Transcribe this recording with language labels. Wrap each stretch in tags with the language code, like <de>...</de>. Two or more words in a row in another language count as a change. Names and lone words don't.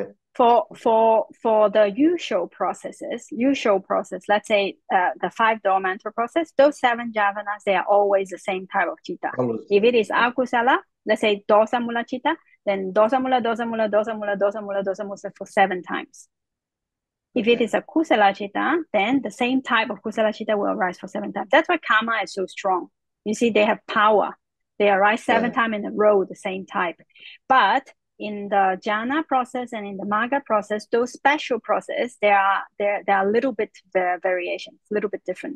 <en>For the usual process, let's say the 5 door mantra process, those 7 jhavanas, they are always the same type of chitta. If it is akusala, let's say</en> <pi>dosa mula chitta,</pi> <en>then</en> <pi>dosa mula</pi> <en>for 7 times. If it is a</en> <pi>kusala chitta,</pi> <en>then the same type of</en> <pi>kusala chitta</pi> <en>will arise for 7 times. That's why karma is so strong. You see, they have power. They arise 7 times in a row, the same type. But in the jhana process and in the magga process, those special process, there are a little bit variations, a little bit different.</en>